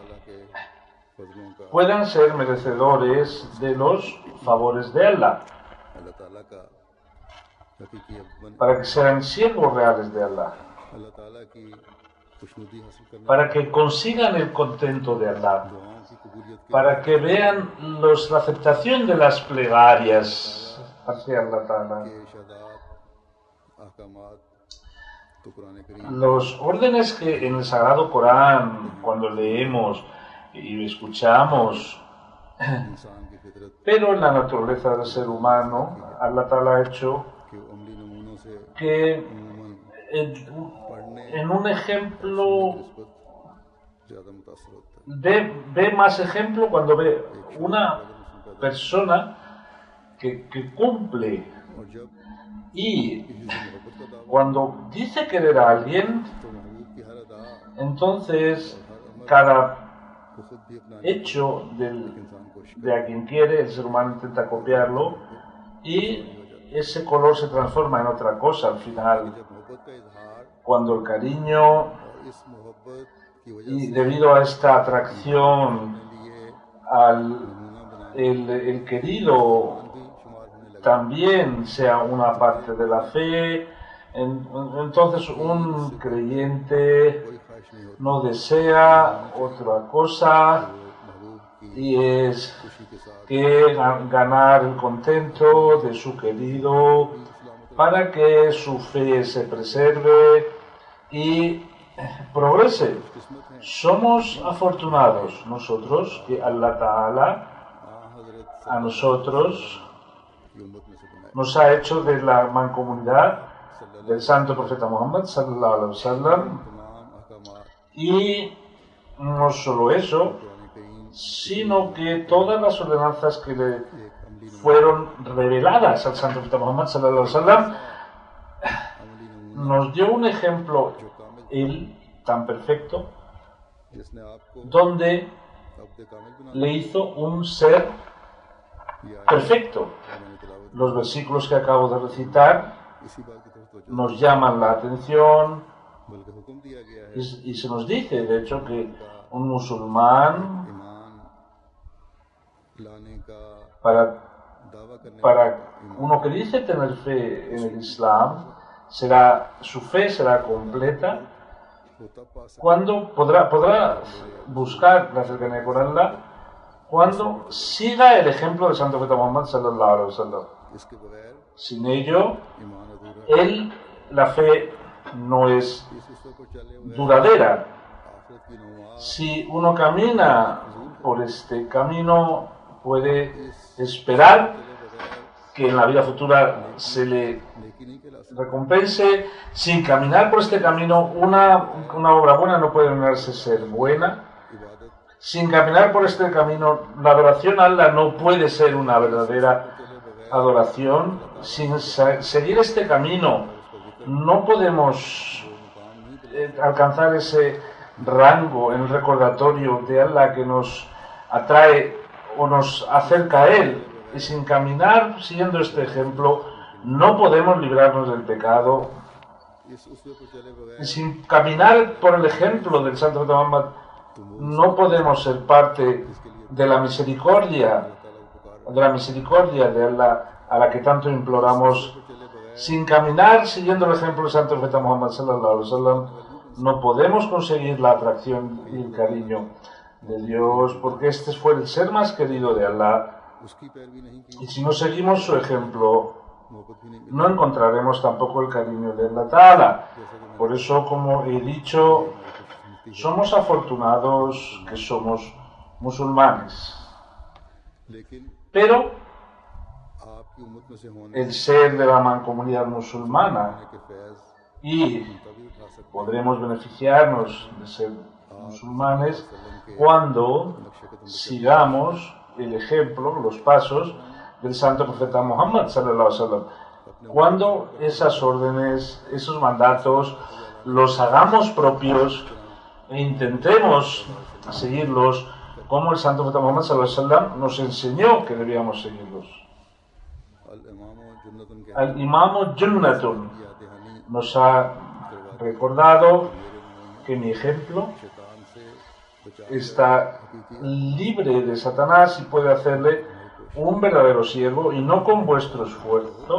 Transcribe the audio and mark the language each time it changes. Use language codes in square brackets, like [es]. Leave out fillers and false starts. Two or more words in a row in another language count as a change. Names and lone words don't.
[es] puedan ser merecedores de los favores de Allah, para que sean siervos reales de Allah, para que consigan el contento de Allah, para que vean la aceptación de las plegarias hacia Allah Ta'ala. Los órdenes que en el Sagrado Corán, cuando leemos y escuchamos [ur] انسان کی فطرت [es] Pero en la naturaleza del ser humano, Allah Ta'ala ha hecho [ur] کے عملی نمونوں سے [es] que [ur] अमूमन [es] en, [ur] पढ़ने [es] en un [ur] की [es] ejemplo [ur] نسبت زیادہ متاثر ہوتا ہے. [es] ve más ejemplo cuando ve [ur] ایک شخص [es] una [ur] اگر مسلم پیدا [es] persona que cumple [ur] اور جب [es] y [ur] کسی سے محبت کا دعویٰ [es] cuando dice querer a alguien, [ur] تو محبوب کی ہر ادا [es] entonces [ur] اور ہر عمل [es] cada [ur] کو خود بھی اپنانے [es] hecho [ur] کی ایک انسان کوشش [es] de a quien quiere, el ser humano intenta copiarlo y ese color se transforma en otra cosa al final. [ur] جب محبت کا اظہار [es] Cuando el cariño [ur] اور اس محبت کی وجہ [es] y [ur] से [es] debido a esta atracción [ur] اپنے لیے [es] al [ur] نمونہ بنانے [es] el querido [ur] بھی شمار ہونے لگا [es] también sea una parte de la fe, entonces un creyente [ur] کوئی خواہش نہیں ہوتی [es] no desea otra cosa [ur] محبوب کی [es] y es [ur] خوشی کے ساتھ [es] que ganar el contento de su querido para que su fe se preserve y progrese. [ur] قسمت ہے [es] Somos afortunados nosotros que Allah Ta'ala [ur] हजरत [es] a nosotros [ur] کی امت میں سے بنائے [es] nos ha hecho de la mancomunidad del santo profeta Muhammad [ar] صلى الله عليه وسلم [ur] تمام احکامات [es] y no solo eso, [ur] قرآن کریم [es] sino que todas las ordenanzas que le [ur] ایک عملی [es] fueron reveladas al santo profeta Muhammad [ar] صلى الله عليه وسلم [ur] عملی نمونہ [es] nos dio un ejemplo [ur] جو کامل [es] él tan perfecto [ur] جس نے آپ کو [es] donde [ur] عبد کامل بنا [es] le hizo un ser [ur] دیا ہے [es] perfecto. [ur] میں نے تلاوت [es] Los versículos que acabo de recitar [ur] اسی بات کی طرف توجہ [es] nos llaman la atención [ur] بلکہ حکم دیا گیا ہے [es] y se nos dice, de hecho, que un musulmán [ur] ایمان لانے کا [es] para, [ur] دعویٰ کرنے [es] para [ur] والا ایمان [es] uno que dice tener fe en el Islam, su fe será completa [ur] کو تب پا سکتا [es] cuando podrá buscar la cercanía con Allah cuando siga el ejemplo del santo profeta Muhammad [ar] صلى الله عليه وسلم. [ur] ہے۔ اس کے بغیر [es] Sin ello, [ur] ایمان ادھورا [es] la fe no es [ur] اس اصول پر چلے ہوئے [es] duradera. [ur] آخرت کی نما [es] Si uno camina por este camino, puede esperar que en la vida futura se le [ur] نیکی نہیں کہلا سکتی [es] recompense. Sin caminar por este camino, una obra buena no puede negarse ser buena. [ur] इबादत [es] Sin caminar por este camino, la adoración a Allah no puede ser una verdadera [ur] چلے بغیر [es] adoración. Sin seguir este camino, no podemos [ur] مقام نہیں [es] alcanzar ese rango en el recordatorio de Allah que nos atrae o nos acerca a Él. Y sin caminar siguiendo este ejemplo, no podemos librarnos del pecado. [ur] اس اصول پر چلے بغیر [es] Y sin caminar por el ejemplo del Santo Muhammad, no podemos ser parte de la misericordia, de Allah a la que tanto imploramos. Sin caminar siguiendo el ejemplo del Santo Profeta Muhammad [ar] صلى الله عليه وسلم, [es] no podemos conseguir la atracción y el cariño de Dios, porque este fue el ser más querido de Allah. [ur] اس کی پیروی نہیں کی [es] Y si no seguimos su ejemplo, [ur] محبت بھی نہیں [es] no encontraremos tampoco el cariño de Allah Ta'ala. Por eso, como he dicho, somos afortunados que somos musulmanes. [ur] लेकिन [es] Pero [ur] آپ کی امت میں سے ہونے [es] el ser de la mancomunidad musulmana [ur] کے فیض [es] y [ur] تبھی اٹھا سکتے [es] podremos beneficiarnos de ser musulmanes cuando sigamos el ejemplo, los pasos del santo profeta Muhammad [ar] صلى الله عليه وسلم. [es] Cuando esas órdenes, esos mandatos los hagamos propios e intentemos seguirlos como el santo profeta Muhammad [ar] صلى الله عليه وسلم [es] nos enseñó que debíamos seguirlos. Al Imam Junnatun nos ha recordado que mi ejemplo está libre de Satanás y puede hacerle un verdadero siervo, y no con vuestro esfuerzo.